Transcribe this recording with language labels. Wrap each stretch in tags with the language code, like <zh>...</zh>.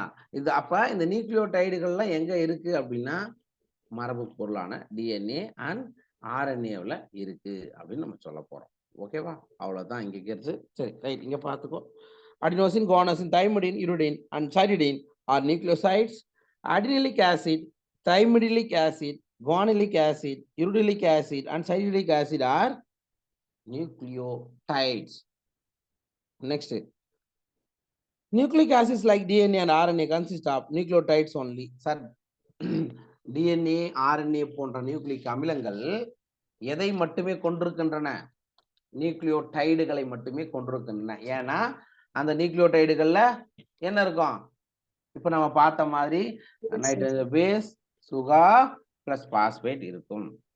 <ta>இது அப்ப இந்த நியூக்ளியோடைடுகள்லாம் எங்க இருக்கு அப்படின்னா மரபு பொருளான டிஎன்ஏ அண்ட் ஆர்என்ஏவில் இருக்கு அப்படின்னு நம்ம சொல்ல போறோம். ஓகேவா? அவ்வளவுதான் இங்க இருக்கு. சரி, ரைட். இங்க பாத்துக்கோ.</ta> <en>Adenosine, guanosine, thymidine, uridine and cytidine are nucleosides. Adenylic acid, thymidilic acid, guanilic acid, uridylic acid and cytidilic acid are nucleotides. Next, nucleic acids like DNA and RNA consist of nucleotides only.</en> <ta>Sir, DNA, RNA போன்ற nucleic அமிலங்கள் எதை மட்டுமே கொண்டிருக்கின்றன? நியூக்ளியோடைடுகளை மட்டுமே கொண்டிருக்கின்றன. ஏன்னா அந்த நியூக்ளியோடைடுகள்ல என்ன இருக்கும்? இப்ப நம்ம பார்த்த மாதிரி nitrogen base, sugar plus phosphate இருக்கும்.</ta>